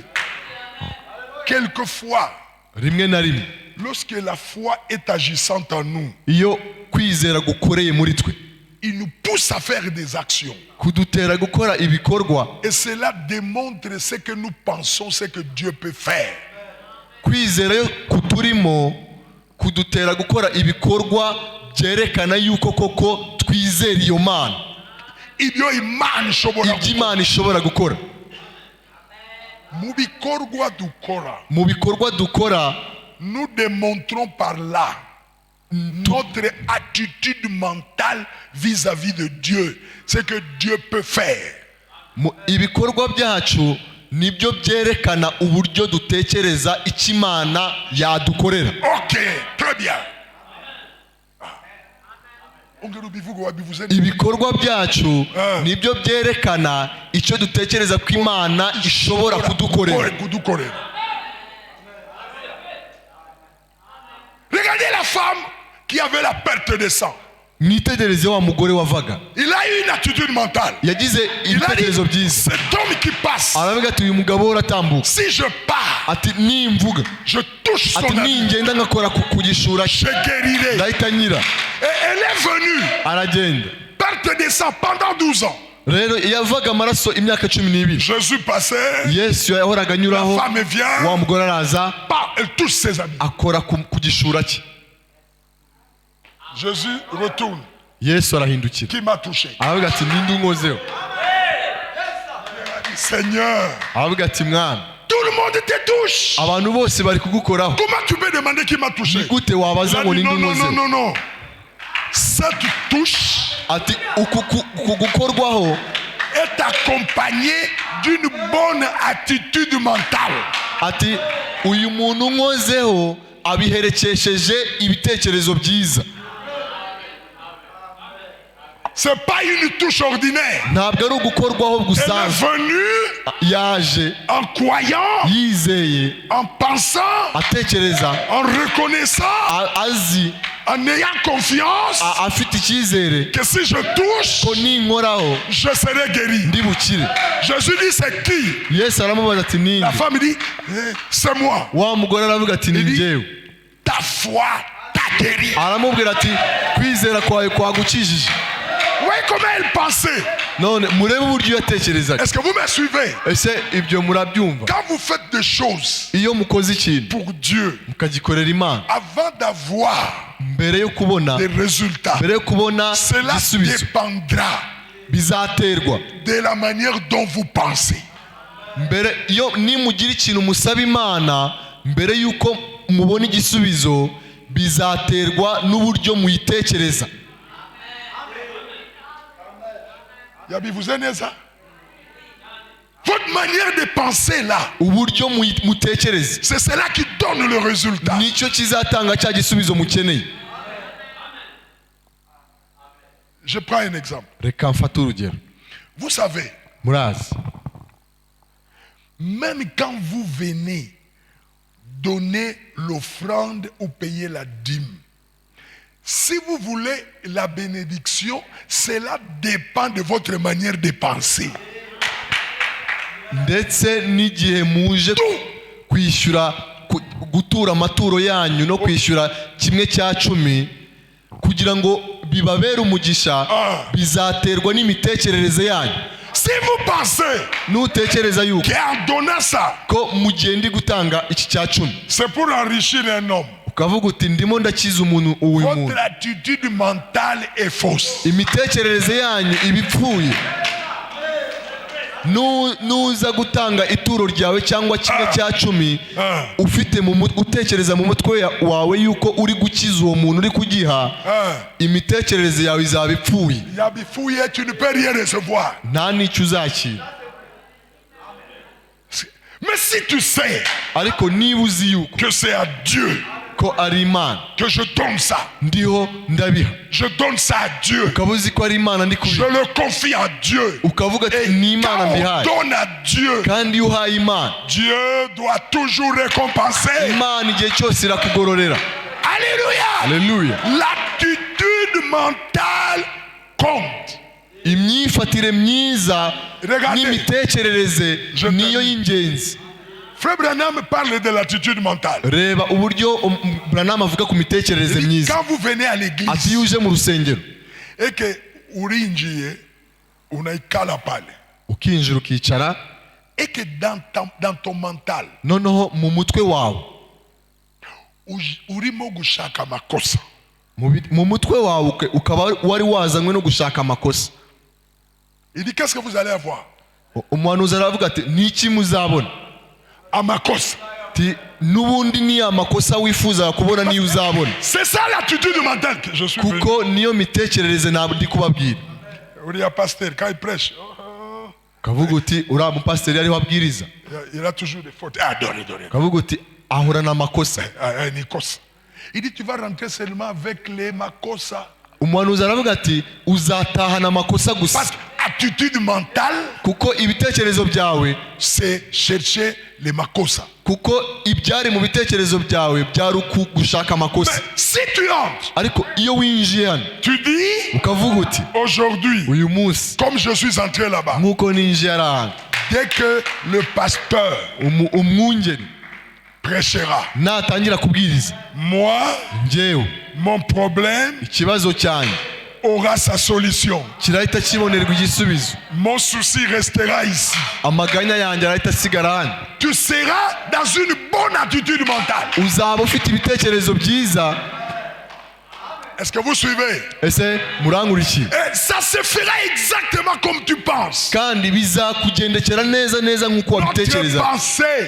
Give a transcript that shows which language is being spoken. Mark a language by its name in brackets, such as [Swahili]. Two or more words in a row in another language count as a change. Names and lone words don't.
[French] Quelquefois, [Kinyarwanda] rimwe na rimwe [French] lorsque la foi est agissante en nous, [Kinyarwanda] iyo kwizera gukoreye muri twe, [French] il nous pousse à faire des actions. [Kinyarwanda] kudutera gukora ibikorwa. [French] Et cela démontre ce que nous pensons, ce que Dieu peut faire. [Kinyarwanda] Kwizera yo kuturimo kudutera gukora ibikorwa byerekana yuko koko twizera iyo Mana, Ibyo Imana ishobora ibyo Imana ishobora gukora. mu bikorwa dukora. Mu bikorwa dukora, [French] Nous démontrons par là notre attitude mentale vis-à-vis de Dieu, ce que Dieu peut faire. [Kinyarwanda] ibikorwa byacu nibyo byerekana uburyo dutekereza icyo Imana yadukorera. [French] Ok, très bien. [Kinyarwanda] Ibikorwa byacu nibyo byerekana icyo dutekereza ko Imana ishobora kudukorera. [French] Regardez la femme qui avait la perte de sang. [Kinyarwanda] Mwitegereze wa mugore wavaga, [French] Il a eu une attitude mentale. [Kinyarwanda] yagize [French] Il a dit, [Kinyarwanda] ibitekerezo byiza. [French] cet homme qui passe, [Kinyarwanda] Aravuga ati uyu mugabo uratambuka, [French] si je pars, [Kinyarwanda] ati nimvuga, [French] je touche son [Kinyarwanda] ati [French] habit, [Kinyarwanda] ningenda ngakora ku gishura [French] je [Kinyarwanda] cye [French] guérirai. [Kinyarwanda] ndahita nyira. [French] Et elle est venue, [Kinyarwanda] Aragenda. [French] perte de sang pendant 12 ans. [Kinyarwanda] Rero yavaga amaraso imyaka 12. [French] Jésus passait, [Kinyarwanda] Yesu yahoraga [French] la [Kinyarwanda] anyuraho, [French] femme vient, [Kinyarwanda] wa mugore araza [French] elle touche ses habits. [Kinyarwanda] akora ku gishura cye. [French] Jésus retourne. [Kinyarwanda] Yesu arahindukira [French] Qui m'a touché? [Kinyarwanda] aravuga ati ninde unkozeho? [French] Seigneur, [Kinyarwanda] aravuga ati mwana [French] tout le monde te touche. [Kinyarwanda] abantu bose bari kugukoraho [French] Comment tu peux demander qui m'a touché? [Kinyarwanda] ni gute [French] Il [Kinyarwanda] wabaza [French] a [Kinyarwanda] ngo [French] dit, [Kinyarwanda] ninde [French] non, non, non, [Kinyarwanda] unkozeho [French] non, non. Cette touche [Kinyarwanda] ati uku gukorwaho [French] est accompagné d'une bonne attitude mentale. [Kinyarwanda] ati uyu muntu unkozeho abiherekesheje ibitekerezo byiza. [French] C'est pas une touche ordinaire. [Kinyarwanda] ntabwo ari ugukorwaho [French] Elle est [Kinyarwanda] gusanzwe. [French] venue [Kinyarwanda] yaje [French] en croyant, [Kinyarwanda] yizeye [French] en pensant, [Kinyarwanda] atekereza [French] en reconnaissant, [Kinyarwanda] azi [French] en ayant confiance [Kinyarwanda] afite icyizere [French] que si je touche, [Kinyarwanda] ko ninkoraho [French] je serai guéri. [Kinyarwanda] ndi bukire. [French] Jésus dit, c'est qui? [Kinyarwanda] yesu aramubaza ati ninde? [French] La femme dit, c'est moi. [Kinyarwanda] wa mugore aravuga ati ni njyewe. [French] Ta foi t'a guéri. [Kinyarwanda] aramubwira ati kwizera kwawe kwagukijije. [French] Vous voyez comment elle pensait? [Kinyarwanda] none murebe uburyo yatekerezaga. [French] Est-ce que vous me suivez? [Kinyarwanda] ese ibyo murabyumva? [French] Quand vous faites des choses [Kinyarwanda] iyo mukoze ikintu [French] pour Dieu, [Kinyarwanda] mukagikorera imana, [French] avant d'avoir [Kinyarwanda] mbere yo kubona [French] des résultats, [Kinyarwanda] mbere yo kubona [French] cela [Kinyarwanda] igisubizo [French] dépendra [Kinyarwanda] bizaterwa [French] de la manière dont vous pensez. [Kinyarwanda] mbere. iyo nimugira ikintu musaba imana mbere y'uko mubona igisubizo bizaterwa n'uburyo muyitekereza. Yabi, [French] vous aimez ça? Votre manière de penser là, [Kinyarwanda] uburyo mutekereza [French] c'est cela qui donne le résultat. [Kinyarwanda] nicyo kizatanga cya gisubizo mukeneye. [French] Je prends un exemple. [Kinyarwanda] reka mfate urugero. [French] Vous savez, [Kinyarwanda] murazi [French] même quand vous venez donner l'offrande ou payer la dîme, si vous voulez la bénédiction, cela dépend de votre manière de penser. [Kinyarwanda] ndetse n'igihe muje kwishyura gutura amaturo yanyu no kwishyura 1/10 kugira ngo bibabere umugisha bizaterwa n'imitekerereze yanyu. [French] Si vous pensez [Kinyarwanda] nutekereza yuko [French] qu'en donnant ça, [Kinyarwanda] ko mugendi gutanga iki 10, [French] c'est pour enrichir un homme, [Kinyarwanda] ukavuga uti ndimo ndakiza umuntu uyu muntu, [French] votre attitude mentale est fausse. [Kinyarwanda] imitekerereze yanyu ibipfuye. nuza gutanga ituro ryawe cyangwa 1/10 ufite utekereza mu mutwe wawe yuko uri gukiza uwo muntu uri kugiha, imitekerereze yawe izaba ipfuye, Yabifouye, [French] tu ne peux rien recevoir. [Kinyarwanda] nta n'icyo uzakira. [French] Mais si tu sais [Kinyarwanda] ariko niba uzi yuko [French] que c'est à Dieu [Kinyarwanda] ko ari Imana [French] que je donne ça, [Kinyarwanda] ndiho ndabiha, [French] je donne ça à Dieu, [Kinyarwanda] ukaba uzi ko ari Imana ndi [French] je [Kinyarwanda] kubiha, [French] le confie à Dieu. [Kinyarwanda] ukavuga ati [French] Et [Kinyarwanda] ni Imana [French] quand [Kinyarwanda] mbihaye. [French] on donne à Dieu, [Kinyarwanda] kandi iyo uhaye Imana, [French] Dieu doit toujours récompenser. [Kinyarwanda] Imana igihe cyose irakugororera. [French] Alléluia. [Kinyarwanda] Haleluya. [French] L'attitude mentale compte. [Kinyarwanda] imyifatire myiza [French] Regardez. [Kinyarwanda] n'imitekerereze [French] Je [Kinyarwanda] niyo [French] termine. [Kinyarwanda] y'ingenzi. [French] Frère Branham parle de l'attitude mentale. [Kinyarwanda] reba uburyo Branham avuga ku mitekerereze [French] Il dit, [Kinyarwanda] myiza. [French] quand vous venez à [Kinyarwanda] ati [French] l'église [Kinyarwanda] iyo uje mu rusengero [French] et que urinjiye [Swahili] unaikala pale [Kinyarwanda] ukinjira ukicara, [French] et que dans ton mental [Kinyarwanda] noneho mu mutwe wawe urimo gushaka amakosa, mu mutwe wawe ukaba wari wazanywe no gushaka amakosa. [French] il dit qu'est-ce que vous allez avoir? [Kinyarwanda] umuhanuzi aravuga ati niki muzabona? Amakosa. ati n'ubundi ni amakosa wifuza kubona niyo uzabona. [French] C'est ça l'attitude mentale que je suis venu. [Kinyarwanda] kuko niyo mitekerereze ntabwo ndi kubabwira. [French] Uriya pasteur quand il prêche, [Kinyarwanda] kavuga uti uriya mupasiteri ariho abwiriza, [French] il a toujours des fautes. Ah, donne. [Kinyarwanda] kavuga uti ahorana amakosa. Nikos. [French] Il dit tu vas rentrer seulement avec les makosa. [Kinyarwanda] umuhanuzi aravuga ati uzatahana amakosa gusa. [French] Parce que attitude mentale, [Kinyarwanda] kuko ibitekerezo byawe, [French] c'est chercher les makosa. [Kinyarwanda] kuko ibyari mu bitekerezo byawe byari gushaka amakosa. [French] Mais si tu entres, [Kinyarwanda] ariko iyo winjiye hano [French] tu dis [Kinyarwanda] ukavuga uti [French] aujourd'hui, [Kinyarwanda] uyu munsi [French] comme je suis entré là-bas, [Kinyarwanda] nk'uko ninjiye ari ahantu, [French] dès que le pasteur [Kinyarwanda] umwungeri [French] prêchera, [Kinyarwanda] natangira kubwiriza, [French] moi, [Kinyarwanda] njyewe [French] mon problème [Kinyarwanda] ikibazo cyanjye [French] aura sa solution. [Kinyarwanda] kirahita kibonerwa igisubizo. [French] Mon souci restera ici. [Kinyarwanda] amaganya yanjye arahita asigara hano. [French] Tu seras dans une bonne attitude mentale. [Kinyarwanda] uzaba ufite ibitekerezo byiza [French] Est-ce que vous suivez? [Kinyarwanda] ese murankurikiye? [French] Et ça se fera exactement comme tu penses. [Kinyarwanda] kandi bizakugendekera neza neza nk'uko [French] Notre [Kinyarwanda] wabitekereza. [French] pensée